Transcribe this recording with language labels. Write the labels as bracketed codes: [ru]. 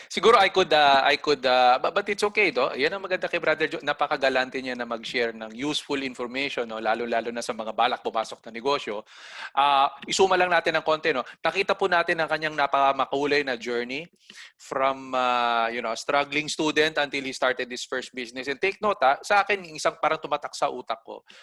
[en] Siguro I could, but it's okay, do. [tl] Yan ang maganda kay Brother Joe. Napakagalante niya na mag-share ng useful information, no? Lalo-lalo na sa mga balak pumasok na negosyo. Isuma lang natin ng konti, no? Nakita po natin ang kanyang napakamakulay na journey from, [en] struggling student until he started his first business. And take note, [tl] sa akin, isang parang tumatak sa utak ko.